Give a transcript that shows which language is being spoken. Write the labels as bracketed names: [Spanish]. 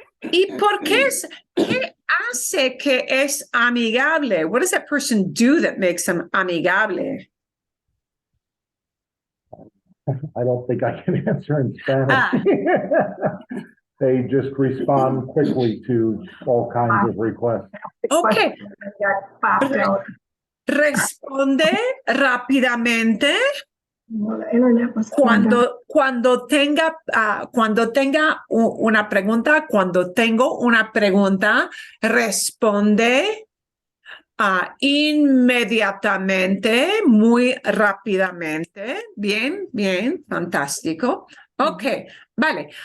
[Spanish] ¿Y por qué qué hace que es amigable? [English] What does that person do that makes them amigable? I don't think I can answer in Spanish. They just respond quickly to all kinds of requests. Okay. Got popped out. [Spanish] Responde rápidamente [English] The internet was turned on. [Spanish] cuando tenga una pregunta, cuando tengo una pregunta, responde inmediatamente, muy rápidamente. Bien, bien, fantástico. Ok, vale.